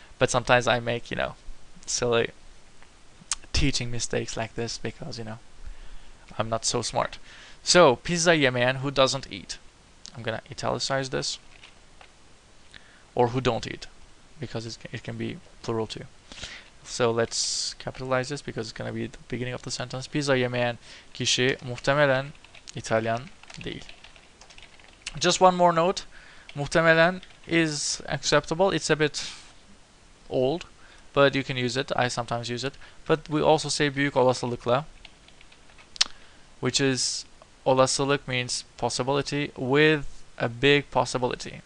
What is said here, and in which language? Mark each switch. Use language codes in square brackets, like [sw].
[en] But sometimes I make, you know, silly teaching mistakes like this because, you know, I'm not so smart. So, [tr] pizza yemeyen, [en] who doesn't eat. I'm gonna italicize this. or who don't eat, because it can be plural too. So let's capitalize this because it's gonna be the beginning of the sentence. [tr] Pizza yemeyen kişi muhtemelen İtalyan değil. [en] Just one more note. Muhtemelen is acceptable. It's a bit old, but you can use it. I sometimes use it. But we also say [tr] büyük olasılıkla, [en] which is olasılık means possibility with a big possibility.